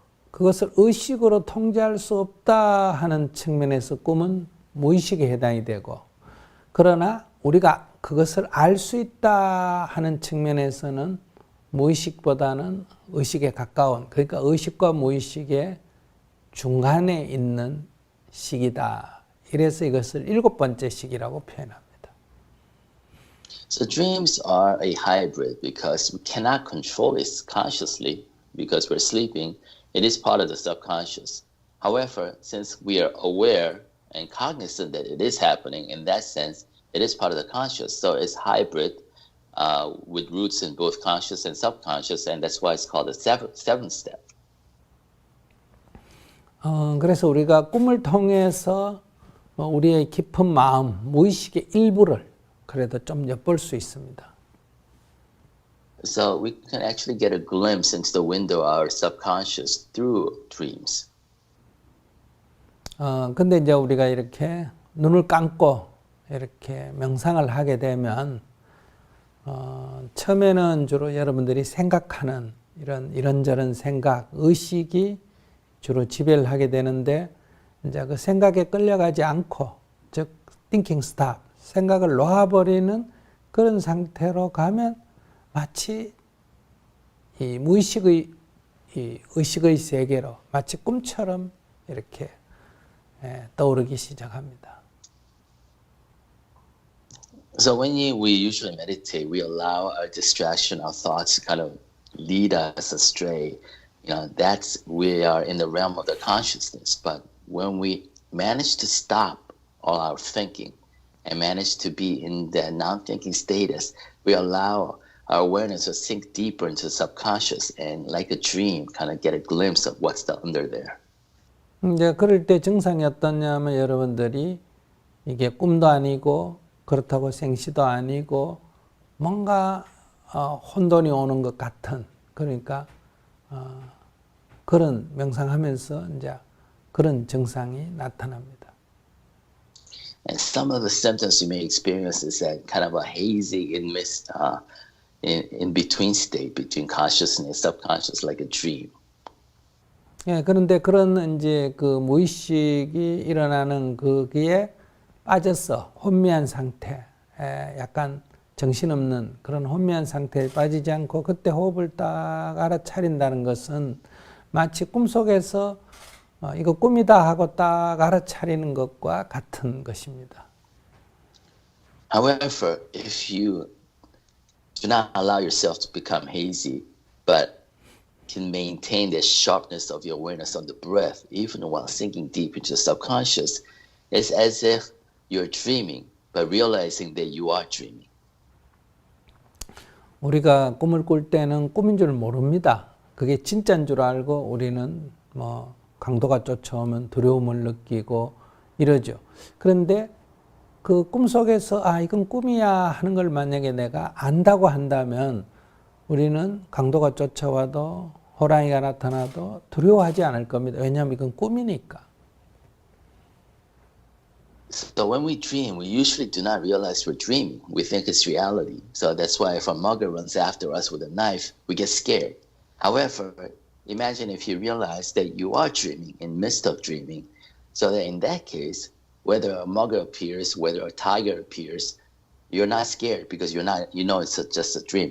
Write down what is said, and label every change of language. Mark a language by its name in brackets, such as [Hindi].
[Korean] 그것을 의식으로 통제할 수 없다 하는 측면에서 꿈은 무의식에 해당이 되고, 그러나 우리가 그것을 알 수 있다 하는 측면에서는 무의식보다는 의식에 가까운, 그러니까 의식과 무의식의 중간에 있는 식이다. 이래서 이것을 7번째 식이라고 표현합니다. [English] So dreams are a hybrid because we cannot control it consciously because we're sleeping. It is part of the subconscious. However, since we are aware and cognizant that it is happening, in that sense, it is part of the conscious. So it's hybrid with roots in both conscious and subconscious, and that's why it's called the seventh step. [Korean] 그래서 우리가 꿈을 통해서 우리의 깊은 마음, 무의식의 일부를 그래도 좀 엿볼 수 있습니다. [English] So we can actually get a glimpse into the window of our subconscious through dreams. [Korean] 근데 이제 우리가 이렇게 눈을 감고 이렇게 명상을 하게 되면 처음에는 주로 여러분들이 생각하는 이런저런 생각, 의식이 주로 지배를 하게 되는데 이제 그 생각에 끌려가지 않고 즉 [English] thinking stop, [Korean] 생각을 놓아버리는 그런 상태로 가면 마치 이 무의식의 이 의식의 세계로 마치 꿈처럼 이렇게 떠오르기 시작합니다. [English] So we usually meditate, we allow our distraction, our thoughts to kind of lead us astray. You know, we are in the realm of the consciousness. But when we manage to stop all our thinking and manage to be in the non-thinking status, we allow our awareness to sink deeper into the subconscious and like a dream, kind of get a glimpse of what's under there. [Korean] 이제 그럴 때 증상이 어떠냐면 여러분들이 이게 꿈도 아니고 그렇다고 생시도 아니고 뭔가 혼돈이 오는 것 같은 그러니까 그런 명상하면서 이제 그런 증상이 나타납니다. [English] And some of the symptoms you may experience is that kind of a hazy in between state between conscious and subconscious, like a dream. [Korean] 예, 그런데 그런 이제 그 무의식이 일어나는 거기에 빠져서 혼미한 상태, 약간 정신없는 그런 혼미한 상태에 빠지지 않고 그때 호흡을 딱 알아차린다는 것은 마치 꿈속에서 이거 꿈이다 하고 딱 알아차리는 것과 같은 것입니다. [English] However, if you do not allow yourself to become hazy, but can maintain the sharpness of your awareness on the breath, even while sinking deep into the subconscious, it's as if you're dreaming, but realizing that you are dreaming. [Korean] 우리가 꿈을 꿀 때는 꿈인 줄 모릅니다. 그게 진짜인 줄 알고 우리는 뭐 강도가 쫓아오면 두려움을 느끼고 이러죠. 그런데 그 꿈속에서 이건 꿈이야 하는 걸 만약에 내가 안다고 한다면 우리는 강도가 쫓아와도 호랑이가 나타나도 두려워하지 않을 겁니다. 왜냐하면 이건 꿈이니까. [English] So when we dream, we usually do not realize we're dreaming. We think it's reality. So that's why if a mugger runs after us with a knife, we get scared. However, imagine if you realize that you are dreaming in midst of dreaming. So that in that case, whether a mugger appears, whether a tiger appears, you're not scared because you know it's just a dream.